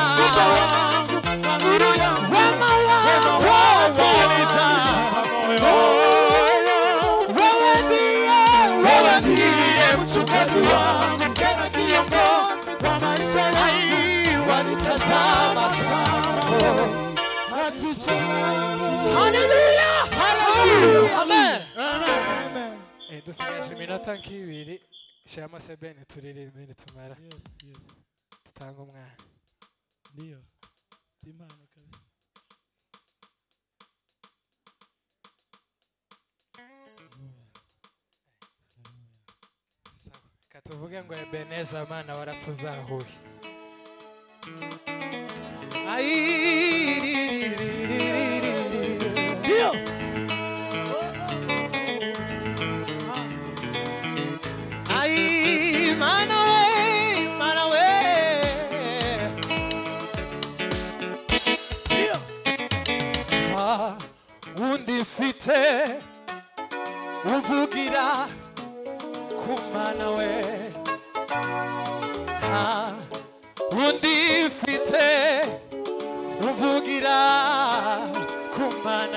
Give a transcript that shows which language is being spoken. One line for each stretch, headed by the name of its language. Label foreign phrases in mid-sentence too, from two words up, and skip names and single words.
Swahili: Wema wako wanijaza moyo. Wewe ndiye mchungaji wangu, tena kiongozi kwa maisha yangu. Wanitazama kama na jicho lako. Hallelujah. Hallelujah. Amen. Amen.
Rundi: Dusigaje iminota nk'ibiri. Shiramo sebene turirimbe nitumara.
English: Yes, yes.
Rundi: Tutanga umwana.
Swahili: Ndio. Imana kabisa. Sawa.
Rundi: Katuvuge ngo Ebeneza Mana waratuzahuye.
Swahili: Ndio.
Rundi: Ai mana we.
Swahili: Ndio.
Rundi: Undi mfite uvugira ku Mana we. Undi mfite uvugira ku Mana.